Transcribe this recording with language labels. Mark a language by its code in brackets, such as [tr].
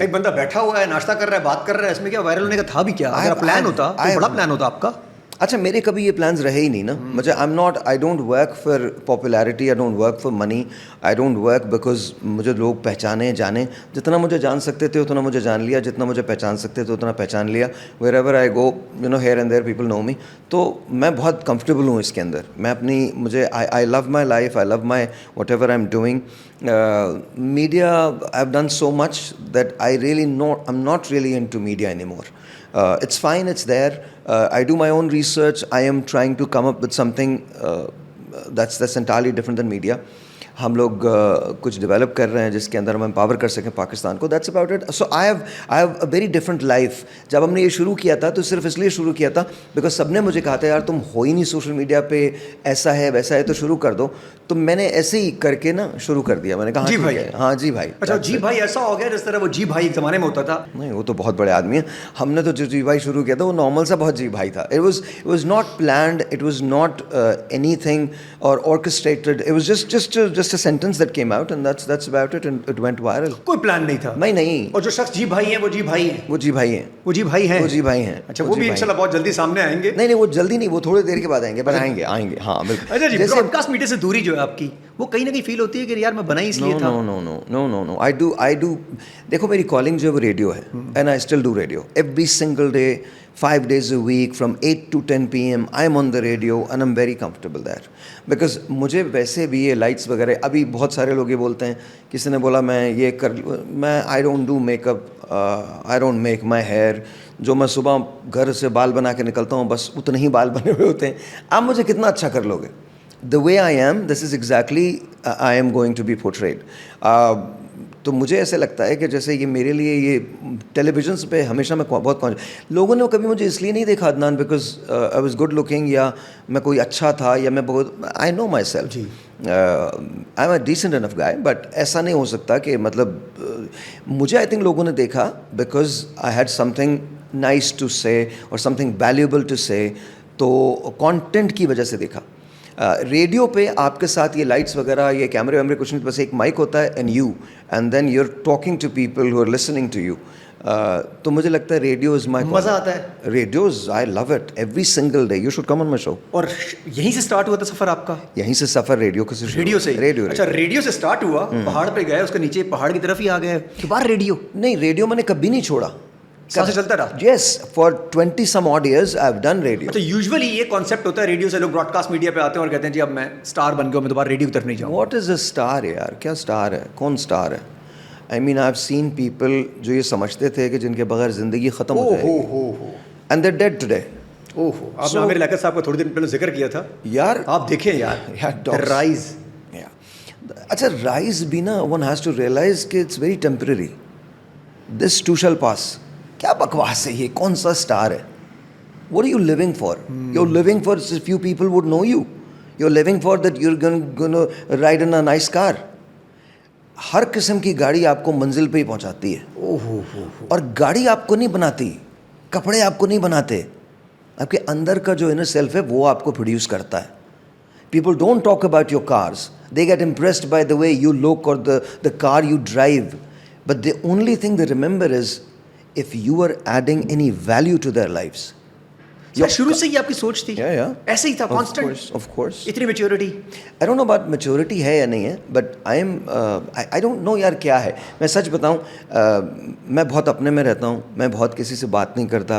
[ur] ایک بندہ بیٹھا ہوا ہے, ناشتہ کر رہا ہے, بات کر رہا ہے, اس میں کیا وائرل ہونے کا تھا بھی کیا؟ اگر پلان ہوتا تو بڑا پلان ہوتا آپ کا. اچھا میرے کبھی یہ پلانز رہے ہی نہیں نا. مجھے [en] I don't work for popularity, I don't work for money, I don't work because [ur] مجھے لوگ پہچانے جانیں. جتنا مجھے جان سکتے تھے اتنا مجھے جان لیا, جتنا مجھے پہچان سکتے تھے اتنا پہچان لیا. [en] Wherever I go here and there people know me. [ur] تو میں بہت کمفرٹیبل ہوں اس کے اندر. میں مجھے [en] I love my life, I love my whatever I am doing. Media I have done so much that I am not really into media anymore. It's fine, it's there. I do my own research. I am trying to come up with something that's entirely different than media. [ur] ہم لوگ کچھ develop کر رہے ہیں جس کے اندر ہم empower کر سکیں پاکستان کو. [en] That's about it. So I have a very different life. [ur] جب ہم نے یہ شروع کیا تھا تو صرف اس لیے شروع کیا تھا بیکاز سب نے مجھے کہا تھا یار تم ہو ہی نہیں سوشل میڈیا پہ, ایسا ہے ویسا ہے تو شروع کر دو. تو میں نے ایسے ہی کر کے نا شروع کر دیا. میں نے کہا جی بھائی, ہاں جی بھائی. اچھا جی بھائی ایسا ہو گیا جس طرح وہ جی بھائی ایک زمانے میں ہوتا تھا. نہیں, وہ تو بہت بڑے آدمی ہیں. ہم نے تو جو جی بھائی شروع کیا تھا وہ نارمل سا بہت جی بھائی تھا. [en] It was not planned, it was not anything or orchestrated. It was just a sentence that came out and that's about it, and it went viral. [ur] کوئی پلان نہیں تھا. نہیں. اور جو شخص جی بھائی ہیں وہ جی بھائی ہیں. وہ جی بھائی ہیں. وہ جی بھائی ہیں. وہ جی بھائی ہیں. اچھا وہ بھی انشاءاللہ بہت جلدی سامنے آئیں گے. نہیں وہ جلدی نہیں, وہ تھوڑی دیر کے بعد آئیں گے, پر آئیں گے. ہاں بالکل. اچھا جی, براڈ کاسٹ میڈیا سے دوری جو ہے آپ کی وہ کہیں نہ کہیں فیل ہوتی ہے کہ یار میں بنا ہی اس لیے تھا. [en] No. I do. [ur] دیکھو میری کالنگ جو ہے وہ ریڈیو ہے, [en] and I still do radio every single day, 5 days a week from 8 to 10 PM I'm on the radio and I'm very comfortable there because [ur] مجھے ویسے بھی یہ لائٹس وغیرہ, ابھی بہت سارے لوگ یہ بولتے ہیں, کسی نے بولا میں یہ کر, میں [en] I don't do makeup, I don't make my hair, [ur] جو میں صبح گھر سے بال بنا کے نکلتا ہوں بس اتنے ہی بال بنے ہوئے ہوتے ہیں, آپ مجھے کتنا اچھا کر لو گے. [en] The way I am, this is exactly I am going to be portrayed. [ur] تو مجھے ایسے لگتا ہے کہ جیسے یہ میرے لیے یہ ٹیلی ویژنس پہ ہمیشہ میں بہت لوگوں نے کبھی مجھے اس لیے نہیں دیکھا Adnan [en] because I was good looking, [ur] یا میں کوئی اچھا تھا, یا میں بہت, [en] I know myself, I am a decent enough guy, [ur] but ایسا نہیں ہو سکتا کہ مطلب مجھے آئی تھنک لوگوں نے دیکھا [en] because I had something nice to say [ur] اور سم تھنگ ویلیوبل ٹو سے, تو کانٹینٹ کی وجہ سے دیکھا. ریڈیو پہ آپ کے ساتھ یہ لائٹس وغیرہ, یہ کیمرے ویمرے کچھ نہیں, بس ایک مائک ہوتا ہے [en] And then you are talking to people who are listening to you. [ur] تو مجھے لگتا ہے ریڈیو از مائی, مزہ آتا ہے [en] Radios, I love it every single day, you should come on my show. [ur] اور یہیں سے سٹارٹ ہوا تھا سفر آپ کا؟ یہیں سے سفر ریڈیو کا, ریڈیو سے. ریڈیو, اچھا ریڈیو سے سٹارٹ ہوا, پہاڑ پہ گئے, اس کے نیچے پہاڑ کی طرف ہی آ گئے, دوبارہ ریڈیو؟ نہیں, ریڈیو میں نے کبھی نہیں چھوڑا, سے چلتا رہا. [en] Yes, for 20 some odd years I have done radio. [ur] اچھا یوزولی یہ کانسیپٹ ہوتا ہے ریڈیو سے, لوگ براڈ کاسٹ میڈیا پہ آتے ہیں اور کہتے ہیں جی اب میں اسٹار بن گیا, میں دوبارہ ریڈیو کی طرف نہیں جاؤں. [en] what is a star یار, [ur] کیا اسٹار ہے, کون اسٹار ہے؟ [en] I mean I have seen people [ur] جو یہ سمجھتے تھے کہ جن کے بغیر زندگی ختم ہو جائے گی, [en] And they died today. [ur] آپ نے عامر لیاقت صاحب کا تھوڑے دن پہلے ذکر کیا تھا یار, آپ دیکھیں یار رائز. اچھا رائز بھی نا, [en] One has to realize کہ it's very temporary, this too shall pass. [ur] کیا بکواس ہے یہ, کون سا اسٹار ہے؟ [en] What are you living for? You're living for few people would know you. You're living for that you're going to ride in a nice car. [ur] ہر قسم کی گاڑی آپ کو منزل پہ ہی پہنچاتی ہے, اور گاڑی آپ کو نہیں بناتی, کپڑے آپ کو نہیں بناتے, آپ کے اندر کا جو انر سیلف ہے وہ آپ کو پروڈیوس کرتا ہے. [en] People don't talk about your cars. They get impressed by the way you look or the car you drive. But the only thing they remember is if you are adding any value to their lives. [ur] شروع سے ہی آپ کی سوچ تھی ایسے ہی تھا constant? [en] Of course. [ur] اتنی maturity? [en] I don't know about maturity [ur] ہے یا نہیں ہے, [en] but I don't know [ur] یار کیا ہے. میں سچ بتاؤں, میں بہت اپنے میں رہتا ہوں, میں بہت کسی سے بات نہیں کرتا.